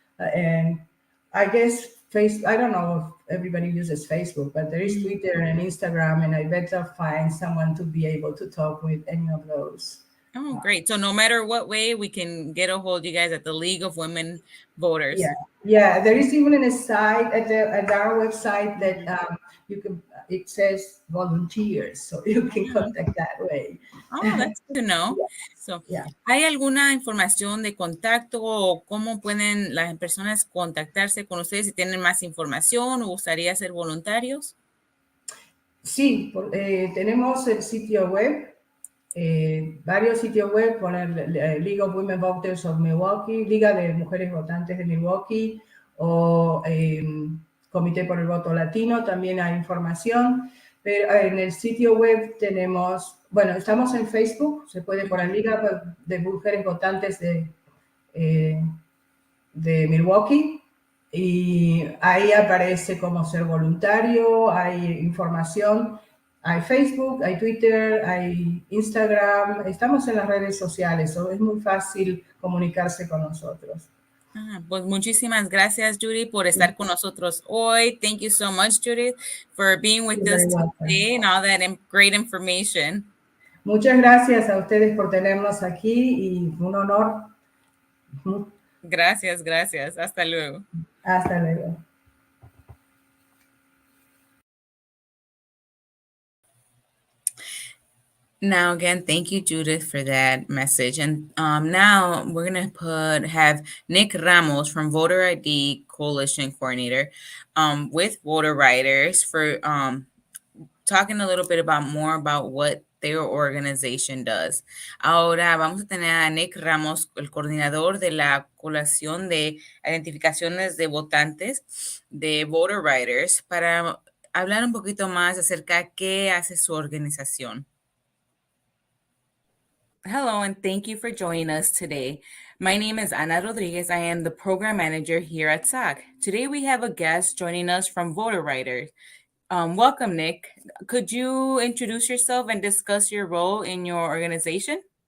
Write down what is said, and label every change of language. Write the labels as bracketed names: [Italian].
[Spanish] And I guess I don't know if everybody uses Facebook, but there is Twitter and Instagram, and I bet I'll find someone to be able to talk with any of those. Oh, great. So no matter what way, we can get a hold of you guys at the League of Women Voters. Yeah. There is even a site at our website that you can. It says volunteers, so you can contact that way. Oh, that's good to know. So, Yeah. ¿hay alguna información de contacto o cómo pueden las personas contactarse con ustedes si tienen más información o gustaría ser voluntarios? Sí, tenemos el sitio web, varios sitios web, poner League of Women Voters of Milwaukee, Liga de Mujeres Votantes de Milwaukee o Comité por el Voto Latino, también hay información. Pero en el sitio web tenemos, bueno, estamos en Facebook, se puede poner Liga de Mujeres Votantes de Milwaukee. Y ahí aparece cómo ser voluntario, hay información, hay Facebook, hay Twitter, hay Instagram, estamos en las redes sociales, es muy fácil comunicarse con nosotros. Pues muchísimas gracias, Judy, por estar con nosotros hoy. [English] Thank you so much, Judy, for being with us today and all that great information. [Spanish] Muchas gracias a ustedes por tenernos aquí y un honor. Gracias, gracias. Hasta luego. Hasta luego. [English] Now, again, thank you, Judith, for that message. And now we're going to have Nick Ramos from Voter ID Coalition Coordinator with Voter Writers for talking a little bit more about what their organization does. [Spanish] Ahora vamos a tener a Nick Ramos, el coordinador de la Coalición de Identificaciones de Votantes de Voter Writers, para hablar un poquito más acerca de qué hace su organización. [English] Hello, and thank you for joining us today. My name is Ana Rodriguez. I am the program manager here at SAC. Today we have a guest joining us from Voter Writers. Welcome, Nick. Could you introduce yourself and discuss your role in your organization?